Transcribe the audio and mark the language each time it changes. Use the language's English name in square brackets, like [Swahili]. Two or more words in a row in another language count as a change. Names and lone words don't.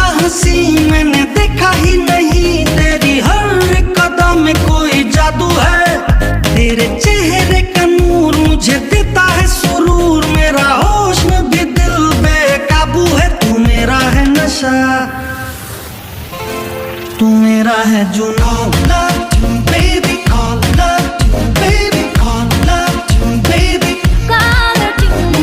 [Hindi] हंसी मैंने देखा ही नहीं, तेरी हर कदम में कोई जादू है। तेरे चेहरे का नूर मुझे देता है सुरूर, मेरा होश में भी दिल बेकाबू है। तू मेरा है नशा, तू मेरा है जुनून। [English] Love you baby call, love you baby call, love you baby call tune।